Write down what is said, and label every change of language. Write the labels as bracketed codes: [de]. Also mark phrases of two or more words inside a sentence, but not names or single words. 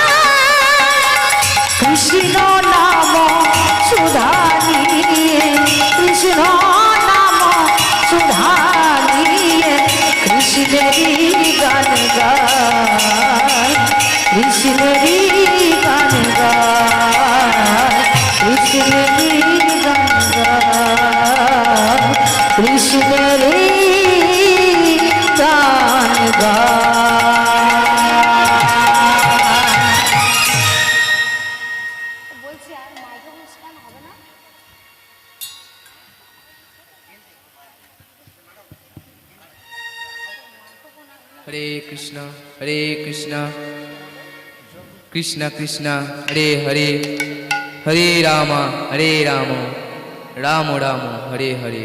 [bn] কৃষ্ণ নাম সুধা নিয়ে, কৃষ্ণ নাম সুধা নিয়ে কৃষ্ণেরই গান গায়, কৃষ্ণেরই গান গায়, কৃষ্ণেরই গান গায়, কৃষ্ণেরই গান গায়। [sa] हरे कृष्णा कृष्णा कृष्णा हरे हरे, हरे राम राम राम हरे हरे।